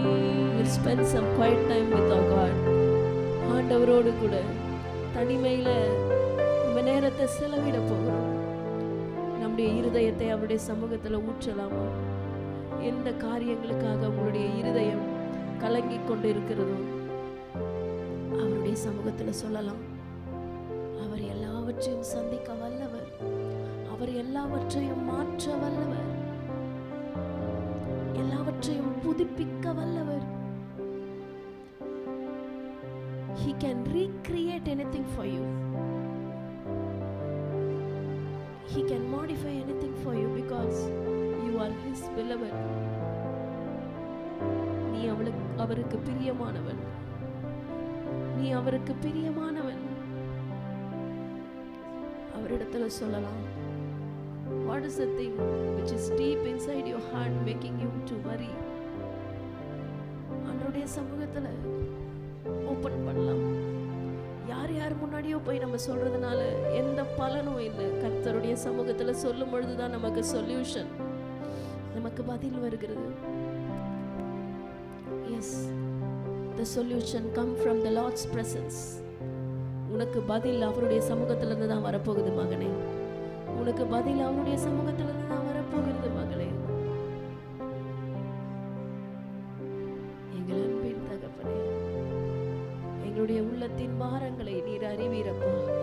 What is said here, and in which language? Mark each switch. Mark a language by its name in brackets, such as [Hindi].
[English] We'll spend some quiet time with our God. [Tamil] ஆண்டவரோடு கூட தனிமையில நம்ம நேரத்தை செலவிட போகிறோம். நம்முடைய இருதயத்தை அவருடைய சமூகத்துல ஊற்றலாமா? எந்த காரியங்களுக்காக உங்களுடைய இருதயம் கலங்கிக் கொண்டு இருக்கிறதோ அவருடைய சமூகத்துல சொல்லலாம். அவர் எல்லாவற்றையும் சந்திக்க வல்லவர், அவர் எல்லாவற்றையும் மாற்ற வல்லவர், எல்லாவற்றையும் புதுப்பிக்க வல்லவர். [English] He can recreate anything for you. He can modify anything for you because you are his beloved. [Tamil] நீ அவருக்கு பிரியமானவன், நீ அவருக்கு பிரியமானவன். அவரிடத்துல சொல்லலாம். [English] What is the thing which is deep inside your heart making you to worry? [Tamil] அவருடைய சமூகத்துல ஓபன் பண்ணலாம். யார் யார் முன்னாடியோ போய் நம்ம சொல்றதுனால எந்த பலனும் இல்லை. கர்த்தருடைய சமூகத்துல சொல்லும் பொழுதுதான் நமக்கு சொல்யூஷன், நமக்கு பதில் வருகிறது. [English] Yes, the solution come from the Lord's presence. [Tamil] உனக்கு பதில் அவருடைய சமூகத்துல இருந்து தான் வரப்போகுது மகனே. உனக்கு பதில் அவருடைய சமூகத்துல இருந்து தான் வரப்போகிறது மகளே. எங்கள் அன்பின் தகப்பனே, எங்களுடைய உள்ளத்தின் பாரங்களை நீர் அறிவீரப்பா.